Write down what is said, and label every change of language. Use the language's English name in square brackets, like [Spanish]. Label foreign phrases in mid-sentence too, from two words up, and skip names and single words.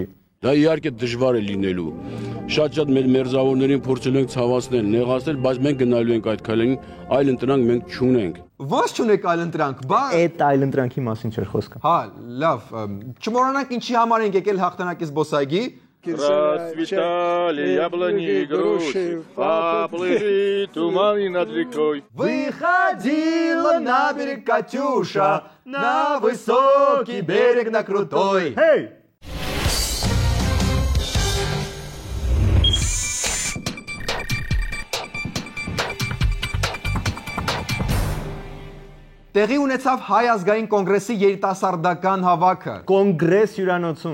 [Armenian] Դա իհարկե դժվար է լինելու։ Շատ մեր մերձավորներին փորձել ենք ցավացնել, նեղացնել, բայց մենք գնալու ենք այդ քայլին, այլ ընտրանք մենք չունենք։ Ոնց չունեք այլ ընտրանք, բա։ Այդ այլ ընտրանքի մասին չէր խոսքը։ Հա, լավ, չմոռանանք ինչի համար ենք եկել հաղթանակի զբոսայգի։ [Russian] Расцветали яблони и груши, поплыли туманы над рекой. Выходила на берег Катюша, на высокий берег, на крутой. Hey! [Armenian] Տեղի ունեցավ Հայ ազգային կոնգրեսի երիտասարդական հավաքը։ Կոնգրես հյուրանոցում։